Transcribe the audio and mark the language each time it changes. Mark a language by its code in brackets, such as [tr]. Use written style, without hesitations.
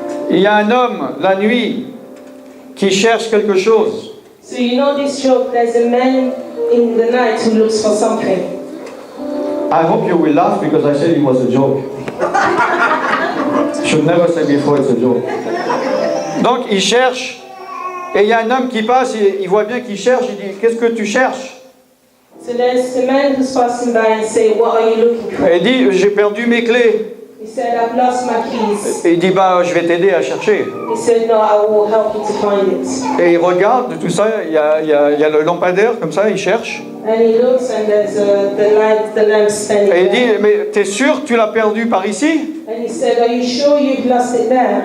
[fr] Il y a un homme, la nuit, qui cherche quelque chose. [en] So you know this joke, there's a man in the night who looks for something. I hope you will laugh because I said it was a joke. Should never say before it's a joke. [fr] Donc il cherche, et il y a un homme qui passe, il voit bien qu'il cherche, il dit, qu'est-ce que tu cherches? [en] So there's a man who's passing by and say, what are you looking for? [fr] Et il dit, j'ai perdu mes clés. [en] He said, I've lost my keys. [fr] Et il dit, bah, je vais t'aider à chercher. [en] He said, no, I will help you to find it. [fr] Et il regarde tout ça, il y a le lampadaire comme ça, il cherche. [en] And he looks and there's the lamp standing [fr] Et il dit, [en] there. [fr] mais t'es sûr que tu l'as perdu par ici? [en] And he said, are you sure you've lost it there?